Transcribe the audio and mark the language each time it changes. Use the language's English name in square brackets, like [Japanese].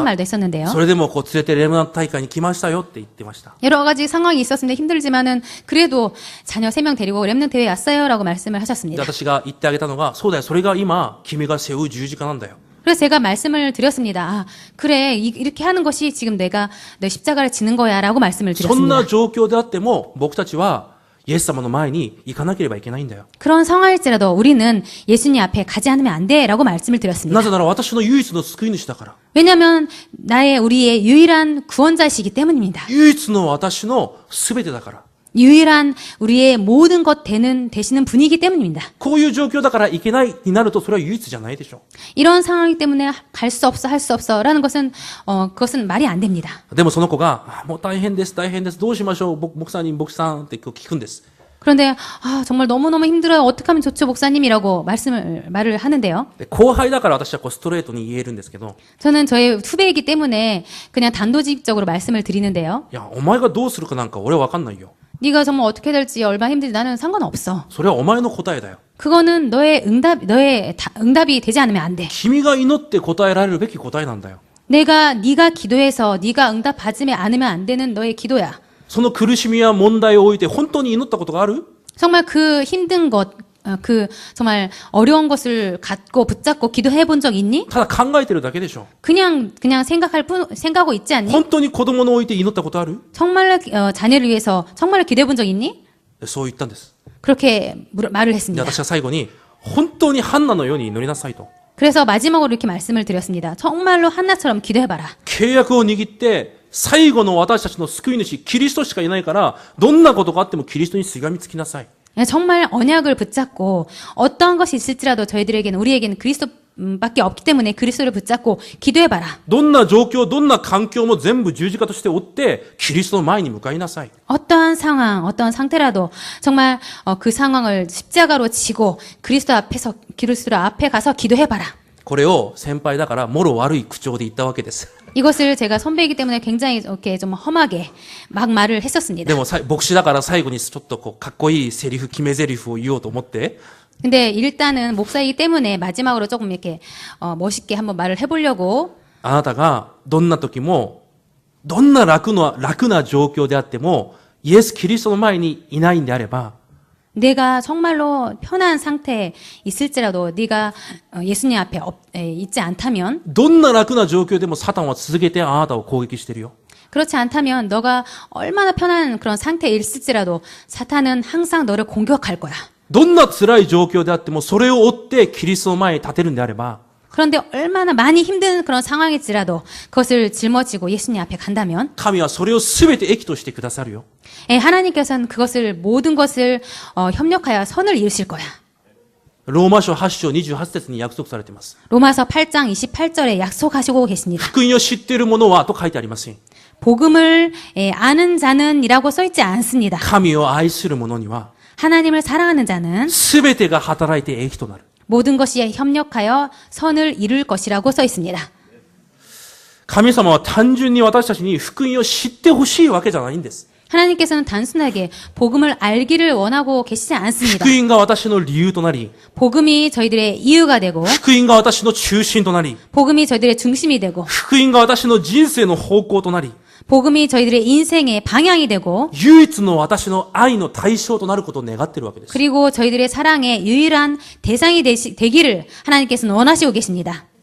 [Korean] 다른 말도 했었는데요. [Japanese] それでも連れてレバノン大会に来ましたよって言ってました。 [Korean] 여러 가지 상황이 있었는데 힘들지만은 그래도 자녀 3명 데리고 랩런트 대회에 왔어요라고 말씀을 [Japanese] で、 [Korean] 하셨습니다. [Japanese] 私が言ってあげたのが、そうだよ、それが今君が背負う十字架なんだよ。 [Korean] 그래서 제가 말씀을 드렸습니다. 그래 이렇게 하는 것이 지금 내가 내 십자가를 지는 거야라고 말씀을 [Japanese] そん [Korean] 드렸습니다. [Japanese] な状況であっても、僕たちはイエス様の前に行かなければいけないんだよ。 [Korean] 그런 상황일지라도 우리는 예수님 앞에 가지 않으면 안 돼라고 말씀을 드렸습니다. [Japanese] なぜなら私の唯一の救い主だから。 [Korean] 왜냐하면 우리의 유일한 구원자이시기 때문입니다. [Japanese] 唯一の私の全てだから。 [Korean] 유일한 우리의 모든 것 되시는 분이기 때문입니다. [Japanese] こういう状況だからいけないになるとそれは唯一じゃないでしょ。 [Korean] 이런 상황이기 때문에 갈 수 없어 할 수 없어라는 것은 그것은 말이 안 됩니다. [Japanese] でもその子が、もう大変です、大変です、どうしましょう、牧師さんって聞くんです。 [Korean] 그런데 정말 너무너무 힘들어요. 어떻게 하면 좋죠, 목사님이라고 말을 하는데요. [Japanese] で、後輩だから私はストレートに言えるんですけど、 [Korean] 저는 저의 후배이기 때문에 그냥 단도직입적으로 말씀을 드리는데요. [Japanese] いや、お前がどうするかなんか俺はわかんないよ。 [Korean] 네가 정말 어떻게 될지 얼마나 힘들지 나는 상관없어. [Japanese] それはお前の答えだよ。 [Korean] 그거는 너의 응답이 되지 않으면 안 돼. [Japanese] 君が祈って答えられるべき答えなんだよ。 [Korean] 네가 기도해서 네가 응답받지 않으면 안 되는 너의 기도야. [Japanese] その苦しみや問題を置いて本当に祈ったことがある？ [Korean] 정말 그 힘든 것, 정말 어려운 것을 갖고 붙잡고 기도해 본 적 있니? [Japanese] ただ考えてるだけでしょ。 [Korean] 그냥 생각하고 있지 않니? [Japanese] 本当に子供を置いて祈ったことある？ [Korean] 정말 자녀를 위해서 정말 기도해 본 적 있니? [Japanese] そう言ったんです。 [Korean] 그렇게 말을 [Japanese] で、 [Korean] 했습니다. [Japanese] 私は最後に本当にハンナのように祈りなさいと。 [Korean] 그래서 마지막으로 이렇게 말씀을 드렸습니다. 정말로 한나처럼 기도해봐라. [Japanese] 契約を握って最後の私たちの救い主キリストしかいないから、どんなことがあってもキリストにすがみつきなさい。 [Korean] 정말 언약을 붙잡고 어떠한 것이 있을지라도 우리에게는 그리스도밖에 없기 때문에 그리스도를 붙잡고 기도해봐라. [Japanese] どんな状況、どんな環境も全部十字架として追って、キリストの前に向かいなさい。 [Korean] 어떠한 상황, 어떠한 상태라도 정말 그 상황을 십자가로 지고 그리스도 앞에 가서 기도해봐라. [Japanese] これを先輩だからもろ悪い口調で言ったわけです。 [Korean] 이것을 제가 선배이기 때문에 굉장히 이렇게 좀 험하게 막 말을 했었습니다. [Japanese] でも牧師だから最後にちょっとかっこいいセリフ、決めセリフを言おうと思って、 [Korean] 근데 일단은 목사이기 때문에 마지막으로 조금 이렇게 멋있게 한번 말을 해보려고. [Japanese] あなたがどんな時も、どんな楽な状況であっても、イエス・キリストの前にいないんであれば、 [Korean] 내가 정말로 편한 상태에 있을지라도 네가 예수님 앞에 있지 않다면, [Japanese] どんな楽な状況でもサタンは続けてあなたを攻撃してるよ。 [Korean] 그렇지 않다면 너가 얼마나 편한 그런 상태에 있을지라도 사탄은 항상 너를 공격할 거야. [Japanese] どんな辛い状況であってもそれを追ってキリストの前に立てるんであれば、 [Korean] 그런데 얼마나 많이 힘든 그런 상황일지라도 그것을 짊어지고 예수님 앞에 간다면 [Japanese] 神はそれを全て益としてくださるよ。 [Korean] 하나님께서는 그것을 모든 것을 협력하여 선을 이루실 거야. [Japanese] ローマ書8章28節に約束されています。 [Korean] 로마서 8장 28절에 약속하시고 계십니다. [Japanese] 福音を知っている者はと書いてありません。 [Korean] 복음을 아는 자는이라고 써있지 않습니다. [Japanese] 神を愛する者には [Korean] 하나님을 사랑하는 자는 [Japanese] 全てが働いて益となる。 [Korean] 모든 것이 협력하여 선을 이룰 것이라고 써 있습니다. [Japanese] 神様は単純に私たちに福音を知ってほしいわけじゃないんです。 [Korean] 하나님께서는 단순하게 복음을 알기를 원하고 계시지 않습니다. [Japanese] 福音が私の理由となり、 [Korean] 복음이 저희들의 이유가 되고 [Japanese] 福音が私の中心となり、 [Korean] 복음이 저희들의 중심이 되고 [Japanese] 福音が私の人生の方向となり、 [Korean] 복음이 저희들의 인생의 방향이 되고 [Japanese] 唯一の私の愛の対象となることを願っているわけです。 [Korean] 그리고 저희들의 사랑의 유일한 대상이 되기를 하나님께서는 원하시고 계십니다.